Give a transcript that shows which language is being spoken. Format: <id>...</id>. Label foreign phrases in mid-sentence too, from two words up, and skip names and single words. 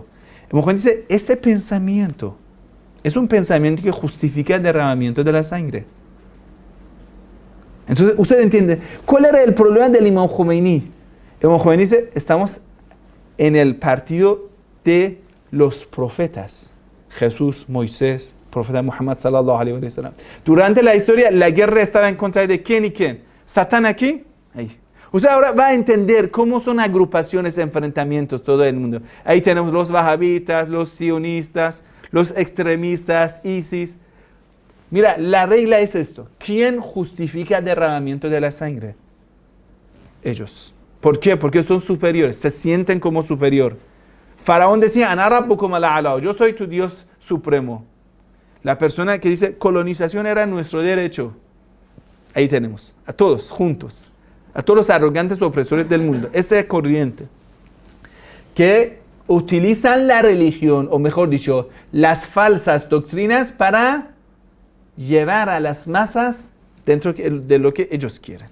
<es>Imam Khomeini dice, este pensamiento es un pensamiento que justifica el derramamiento de la sangre. Entonces, usted entiende, ¿cuál era el problema del Imam Khomeini? El Imam Khomeini dice, estamos en el partido de los profetas. Jesús, Moisés, profeta Muhammad</es> <ar>صلى الله عليه وسلم.</ar> <es>Durante la historia, la guerra estaba en contra de quién y quién. Satán aquí, ahí. Usted ahora va a entender cómo son agrupaciones, enfrentamientos, todo el mundo. Ahí tenemos los wahabitas, los sionistas, los extremistas, ISIS. Mira, la regla es esto. ¿Quién justifica el derramamiento de la sangre? Ellos. ¿Por qué? Porque son superiores, se sienten como superior. Faraón decía,</es> <ar>أنا ربكم الأعلى,</ar> <es>yo soy tu Dios supremo. La persona que dice, colonización era nuestro derecho. Ahí tenemos, a todos juntos, a todos los arrogantes opresores del mundo. Esa corriente que utilizan la religión, o mejor dicho, las falsas doctrinas para llevar a las masas dentro de lo que ellos quieren.</es>